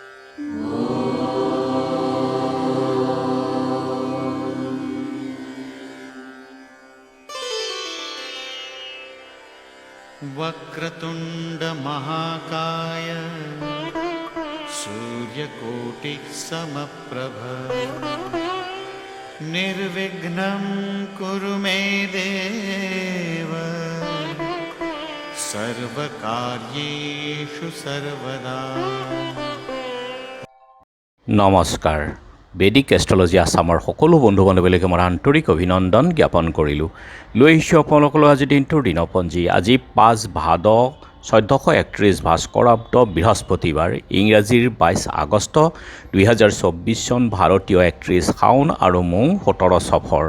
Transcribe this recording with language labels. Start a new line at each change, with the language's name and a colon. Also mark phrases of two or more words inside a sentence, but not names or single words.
Sanskrit: वक्रतुंड महाकाय सूर्यकोटि समप्रभ निर्विघ्नं कुरु मे देव सर्वकार्येषु सर्वदा।
Assamese: নমস্কাৰ। বেদিক এষ্ট্ৰলজি আছামৰ সকলো বন্ধু বান্ধৱীলৈকে মই আন্তৰিক অভিনন্দন জ্ঞাপন কৰিলোঁ। লৈ আহিছোঁ আপোনালোকলৈ আজি দিনটোৰ দিনপঞ্জী। আজি 5 ভাদ 1431 ভাস্কৰাব্দ বৃহস্পতিবাৰ, ইংৰাজীৰ 22 আগষ্ট 2024 চন, ভাৰতীয় 31 শাওন আৰু মৌ 17 সফৰ।